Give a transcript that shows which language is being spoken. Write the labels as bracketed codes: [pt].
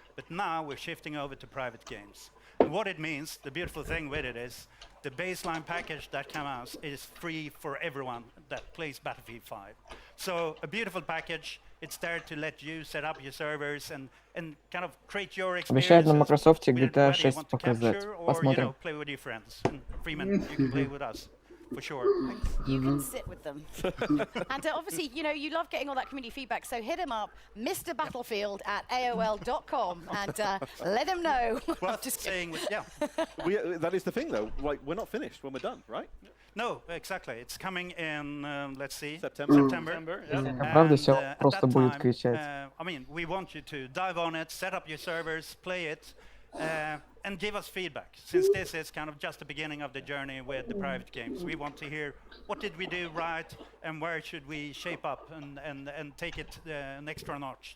[en] But now we're shifting over to private games. And what it means, the beautiful thing with it is, the baseline package that comes out is free for everyone that plays Battlefield 5. So a beautiful package, it's there to let you set up your servers and kind of create your experience. [ru] Обещают на Microsoft GTA 6 показать. Посмотрим. [en] Play with your friends. And Freeman, you can play with us. For sure. You can sit with them. And obviously, you know, you love getting all that community feedback, so hit him up, Mr. Battlefield at AOL.com, and let him know. Well, just saying, yeah. That is the thing, though. Like, we're not finished when we're done, right? No, exactly. It's coming in, let's see, September. Yeah. [ru] Правда, все просто будет кричать. [en] I mean, we want you to dive on it, set up your servers, play it, and give us feedback. Since this is kind of just the beginning of the journey with the private games, we want to hear what did we do right and where should we shape up and take it an extra notch.